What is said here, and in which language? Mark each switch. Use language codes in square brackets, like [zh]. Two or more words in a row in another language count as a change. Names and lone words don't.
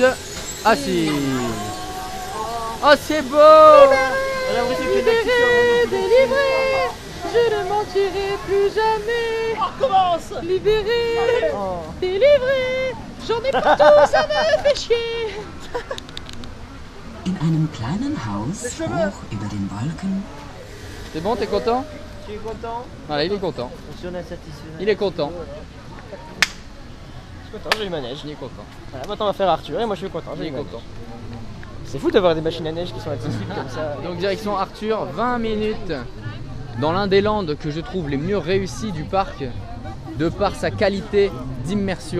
[fr] Ah si. Oh, c'est beau. Libéré, délivré, je ne mentirai plus jamais. On recommence. Libéré, délivré, j'en ai pour tout, ça me fait chier. [de] In einem kleinen Haus hoch über den Wolken. [fr] C'est bon, t'es content? Tu es content? Voilà, il est content. Si on est satisfait. Il est content. Je suis content, j'ai eu ma neige. Il est content. Voilà, maintenant on va faire Arthur et moi je suis content. Il est content. C'est fou d'avoir des machines à neige qui sont accessibles comme ça. Donc direction Arthur, 20 minutes dans l'un des lands que je trouve les mieux réussis du parc, de par sa qualité d'immersion.